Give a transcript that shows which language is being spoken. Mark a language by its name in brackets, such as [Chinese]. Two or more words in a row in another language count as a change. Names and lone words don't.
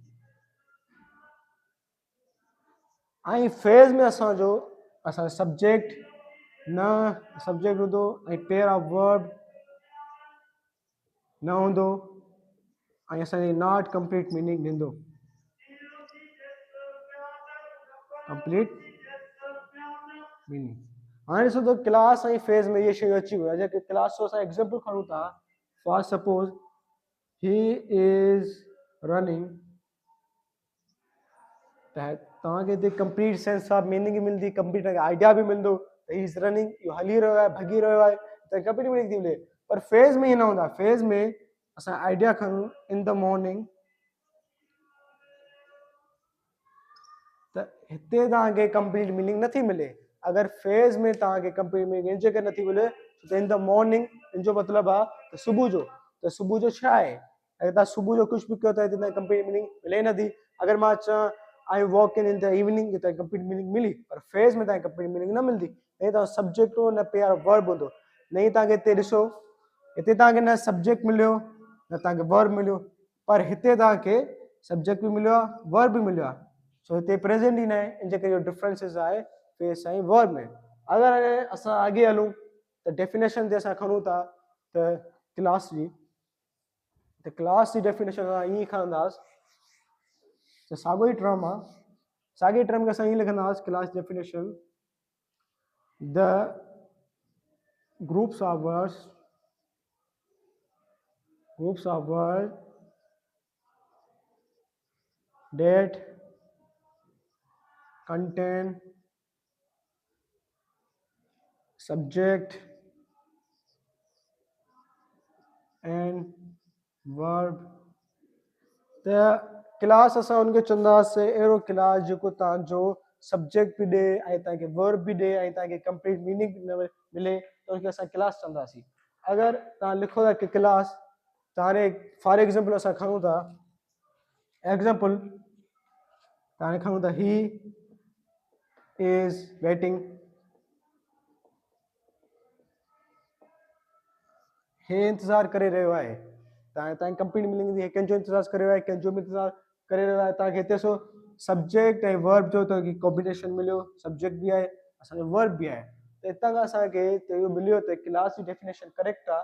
[Sindhi] ऐं फेज़ में असांजो सब्जेक्ट न सब्जेक्ट हूंदो ऐं [English] pair of verb [Sindhi] न हूंदो ऐं असांजी [English] not complete meaning [Sindhi] ॾींदो. [English] Complete meaning. [Sindhi] हाणे ॾिसो त क्लास ऐं फेज़ में इहे शयूं अची वियूं आहे. जेके क्लास जो असां एग्ज़ाम्पल खणूं था, [English] for suppose he is running, [Sindhi] त तव्हांखे हिते [English] complete sense of meaning [Sindhi] मिलंदी, [English] complete idea [Sindhi] बि मिलंदो त [English] he is running, [Sindhi] इहो हली रहियो आहे, भॼी रहियो आहे, त [English] complete meaning [Sindhi] थी मिले. पर फेज़ में ईअं न हूंदा. फेज़ में असां आइडिया खणूं [English] in the morning, [Sindhi] त हिते तव्हांखे [English] complete meaning [Sindhi] नथी मिले. अगरि फेज़ में तव्हांखे [English] complete meaning [Sindhi] इन जे करे नथी मिले त [English] in the morning [Sindhi] इन जो मतिलबु आहे त सुबुह जो. त सुबुह जो छा आहे, अगरि तव्हां सुबुह जो कुझु बि कयो त हिते तव्हांखे [English] complete meaning [Sindhi] मिले नथी. अगरि मां चवां [English] I walk in the evening, [Sindhi] त [English] complete meaning [Sindhi] मिली. पर फेज़ में तव्हांखे [English] complete meaning [Sindhi] न मिलंदी. न तव्हां सब्जेक्ट हो न [English] pair verb [Sindhi] हूंदो. न तव्हांखे हिते ॾिसो, हिते तव्हांखे न सब्जेक्ट मिलियो न तव्हांखे वर्ब मिलियो. पर हिते तव्हांखे सब्जेक्ट बि मिलियो आहे, वर्ब बि मिलियो आहे. सो हिते प्रेज़ेंट ई न आहे. इन जे करे इहो डिफरेंसिस आहे फेज़ ऐं वर्ब में. अगरि असां अॻे हलूं त डेफिनेशन ते असां खणूं था त क्लास जी, त क्लास जी डेफिनेशन असां ईअं खणंदासीं त साॻियो ई टर्म आहे. साॻे टर्म खे असां ईअं लिखंदासीं [English] class definition the groups of words that contain subject and verb. [Sindhi] त क्लास असां उनखे चवंदासीं अहिड़ो क्लास जेको तव्हांजो सब्जेक्ट बि ॾे ऐं तव्हांखे वर्ब बि ॾे ऐं तव्हांखे [English] complete meaning [Sindhi] मिले त उनखे असां क्लास चवंदासीं. अगरि तव्हां लिखो था की क्लास, त हाणे [English] for example [Sindhi] असां खणूं था एग्ज़ाम्पल, त हाणे खणूं था [English] he is waiting, [Sindhi] हे इंतज़ारु करे रहियो आहे. तव्हांजी [English] complete meaning [Sindhi] हे कंहिंजो इंतज़ारु करे रहियो आहे, कंहिंजो बि इंतज़ारु करे रहियो आहे. तव्हांखे हिते सो सब्जेक्ट ऐं वर्ब जो तव्हांखे कॉम्बिनेशन मिलियो. सब्जेक्ट बि आहे, असांजो वर्ब बि आहे. त हितां खां असांखे इहो मिलियो त क्लास जी [English] definition correct [Sindhi] आहे.